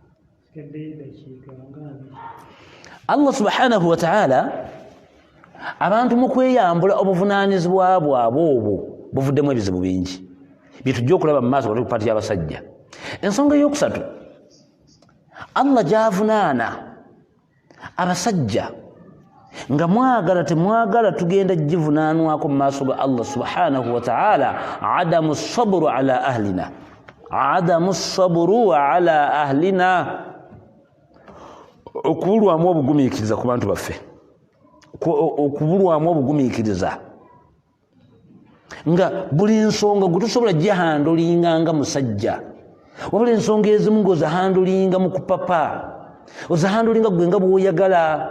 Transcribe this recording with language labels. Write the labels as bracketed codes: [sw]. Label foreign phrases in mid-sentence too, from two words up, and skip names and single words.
[ar] الله سبحانه وتعالى [lg] abantu mu kweyambula obuvunaanyizibwa bwabwe obwo buvuddemu ebizibu bingi byetujja okulaba mu maaso ku paati y'abasajja. Ensonga ey'okusatu, Allah gy'avunaana abasajja nga mwagala temwagala tugenda givunaanwako mu maaso ga [ar] الله سبحانه وتعالى. عدم صبر على أهلنا, [lg] okubulwamu obugumiikiriza ku bantu baffe, okubulwamu obugumiikiriza nga buli nsonga gwe tosobola gihandolinga nga musajja, wabula ensonga ezimu ng'ozihandolinga mu kupapa, ozihandolinga gwe nga bw'oyagala.